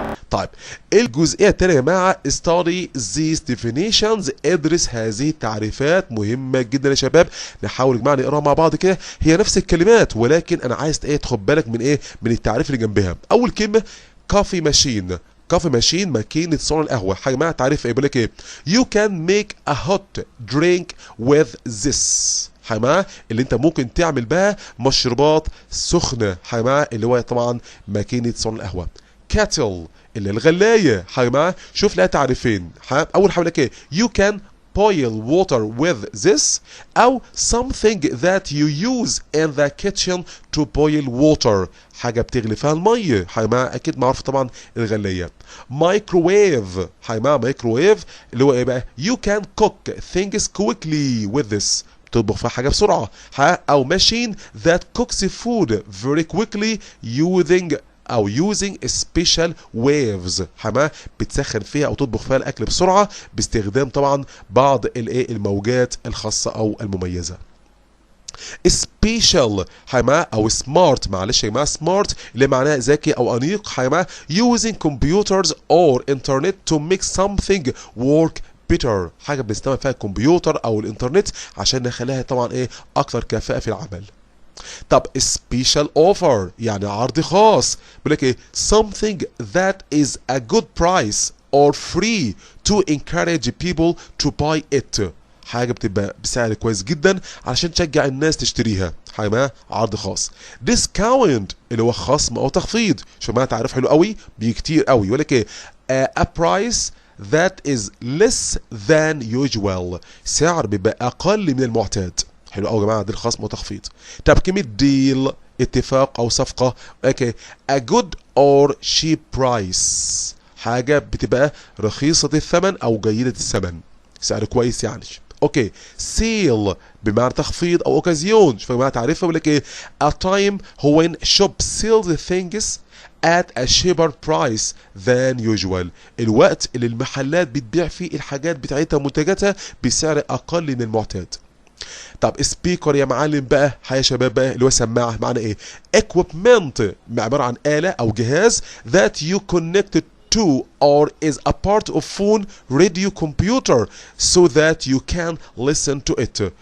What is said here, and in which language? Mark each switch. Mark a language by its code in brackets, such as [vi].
[ar] طيب الجزئيه الثانيه يا جماعه [en] study these definitions [ar] ادرس هذه التعريفات. مهمه جدا يا شباب، نحاول يا جماعه نقراها مع بعض كده. هي نفس الكلمات ولكن انا عايز تاخد بالك من من التعريف اللي جنبها. اول كلمه كافي ماشين كافي ماشين ماكينه صنع القهوه. حاجه معاها تعريف بيقول لك ايه؟ [en] you can make a hot drink with this. [ar] اللي انت ممكن تعمل بها مشروبات سخنه. اللي هو طبعا ماكينه صنع القهوه. كاتل اللي الغلايه. شوف لها تعريفين. اول حاجه لك ايه؟ [en] you can boil water with this او something that you use in the kitchen to boil water [ar] حاجه بتغلي فيها الميه. اكيد معروف طبعا الغلايه. مايكروويف مايكروويف اللي هو ايه بقى؟ [en] you can cook things quickly with this [ar] تطبخ فيها حاجه بسرعه. [en] او machine that cooks food very quickly using special waves. [ar] بتسخن فيها او تطبخ فيها الاكل بسرعه باستخدام طبعا بعض الموجات الخاصه او المميزه. سبيشال او سمارت معلش يا جماعه سمارت اللي معناها ذكي او انيق. [en] using computers or internet to make something work better [ar] حاجه بنستخدم فيها الكمبيوتر او الانترنت عشان نخليها طبعا اكثر كفاءه في العمل. طب special offer يعني عرض خاص. بيقول لك ايه؟ [en] something that is a good price or free to encourage people to buy it [ar] حاجه بتبقى بسعر كويس جدا علشان تشجع الناس تشتريها. عرض خاص. discount اللي هو خصم او تخفيض. شو ما تعرف حلو قوي بكتير قوي. يقول لك ايه؟ [en] a price that is less than usual. [ar] سعر بيبقى اقل من المعتاد. حلو قوي يا جماعه، دي الخصم وتخفيض. طب كلمه deal اتفاق او صفقه. اوكي [en] a good or cheap price، [ar] حاجه بتبقى رخيصه الثمن او جيده الثمن، سعر كويس يعني. اوكي سيل بمعنى تخفيض او اوكازيون. شوف يا جماعه تعريفها بيقول لك ايه؟ [en] a time when shop sells the things at a cheaper price than usual. [ar] الوقت اللي المحلات بتبيع فيه الحاجات بتاعتها منتجاتها بسعر اقل من المعتاد. طب سبيكر يا معلم بقى، يا شباب بقى، اللي هو سماعه، معنى ايه؟ [en] equipment [ar] عباره عن آلة او جهاز [en] that you connected to or is a part of phone radio computer so that you can listen to it.